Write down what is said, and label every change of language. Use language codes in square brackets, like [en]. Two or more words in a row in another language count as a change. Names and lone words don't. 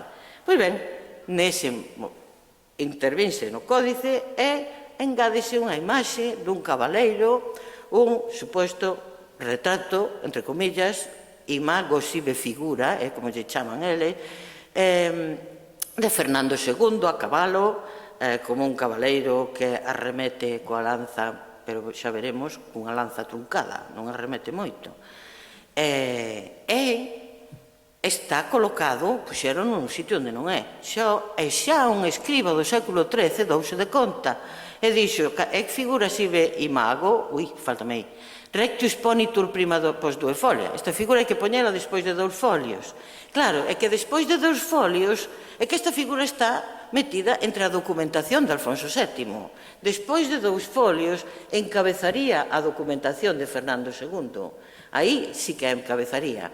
[gl] Pois ben, nese intervinse no códice e engádese unha imaxe dun cabaleiro, un suposto retrato, entre comillas, [la] imagoxive figura, [gl] como lle chaman eles, de Fernando II a cabalo, como un cabaleiro que arremete coa lanza, pero xa veremos, unha lanza truncada, non arremete moito. Está colocado, puxeron nun sitio onde non é. Xa un escriba do século XIII douse de conta e dixo, [la] figura sive imago, [gl] faltame aí, [la] rectus ponitur prima post due folia. [gl] Esta figura hai que poñela despois de 2 folios. Claro, é que despois de 2 folios é que esta figura está metida entre a documentación de Alfonso VII. Despois de 2 folios encabezaría a documentación de Fernando II. Aí sí que a encabezaría.